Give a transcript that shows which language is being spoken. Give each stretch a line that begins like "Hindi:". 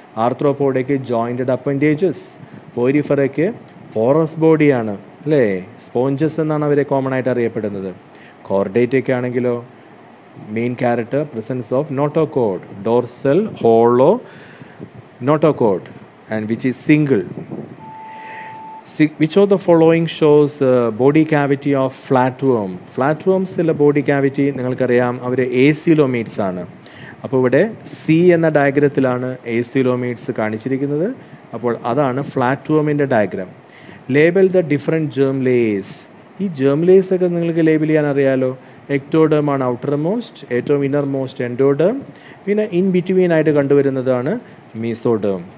Malayalam: ആർത്രോപോഡയ്ക്ക് jointed appendages. പോരിഫറയ്ക്ക് porous ബോഡിയാണ് അല്ലേ, sponges എന്നാണ് അവരെ കോമൺ ആയിട്ട് അറിയപ്പെടുന്നത്. കോർഡേറ്റയ്ക്ക് ആണെങ്കിലോ
English: Main character presence of notochord, dorsal hollow notochord and which is single. Which of the following shows body cavity of flatworm?
Malayalam: Flatwormസിലെ body cavity നിങ്ങൾക്കറിയാം, അവർ ഏസിലോമീറ്റ്സ് ആണ്. അപ്പോൾ ഇവിടെ സി എന്ന ഡയഗ്രത്തിലാണ് ഏസിലോമീറ്റ്സ് കാണിച്ചിരിക്കുന്നത്. അപ്പോൾ അതാണ് ഫ്ലാറ്റ്വർമിൻ്റെ diagram.
English: Label the different germ layers.
Malayalam: ഈ ജേം ലേസ് ഒക്കെ നിങ്ങൾക്ക് ലേബിൾ ചെയ്യാൻ അറിയാലോ. എക്ടോഡേം ആണ് ഔട്ടർ മോസ്റ്റ്, ഏറ്റവും ഇന്നർ മോസ്റ്റ് എൻഡോഡേം, പിന്നെ ഇൻ ബിറ്റ്വീൻ ആയിട്ട് കണ്ടുവരുന്നതാണ് മീസോഡേം.